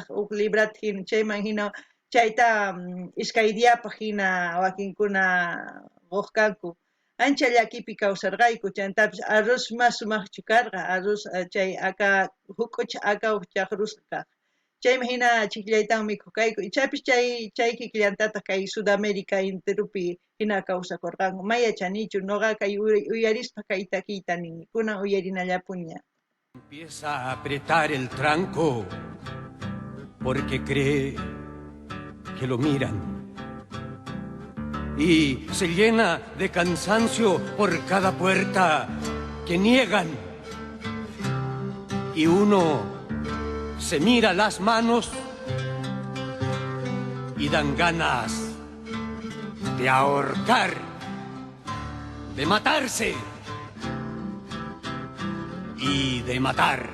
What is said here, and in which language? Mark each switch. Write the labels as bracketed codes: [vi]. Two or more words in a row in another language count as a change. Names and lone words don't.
[qu] 1 librata hina chayman hina chayta iskay diyapaq hina wakinkuna quwaq kanku ancha llakipi kawsarqayku chantapis arroz mas sumaqchu karqa arroz chay aka hukucha akawaq chaqrusqa kaq chaymi hina chiklaytawan mikhuq kayku ichapis chay kikllantataq kay Sudamérica enterupi hina kawsakurqanku maya chanichu noqa kay uyarispa kay takiyta nini kunan uyarinallapuña. [es] Empieza a apretar el tranco porque cree que lo miran y se llena de cansancio por cada puerta que niegan y uno se mira las manos y dan ganas de ahorcar, de matarse y de matar.